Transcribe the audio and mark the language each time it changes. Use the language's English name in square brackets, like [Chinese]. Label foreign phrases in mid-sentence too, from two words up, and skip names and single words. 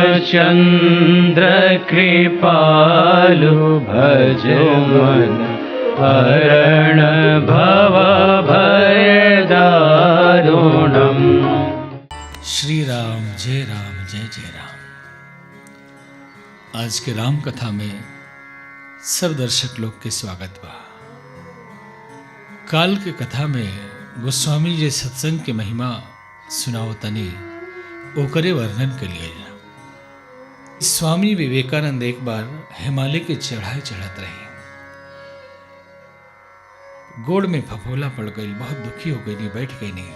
[Sanskrit] चंद्र कृपालु भज मन हरण भव भय दारुणम्। [Bhojpuri] श्री राम जय जय राम। आज के राम कथा में सब दर्शक लोग के स्वागत बा। काल के कथा में गोस्वामी जी सत्संग के महिमा सुनाओ तनी ओकरे वर्णन के लिए। स्वामी विवेकानंद एक बार हिमालय के चढ़ाई चढ़त रहे, गोड़ में फफोला पड़ गई, बहुत दुखी हो गई, नहीं बैठ गई नहीं।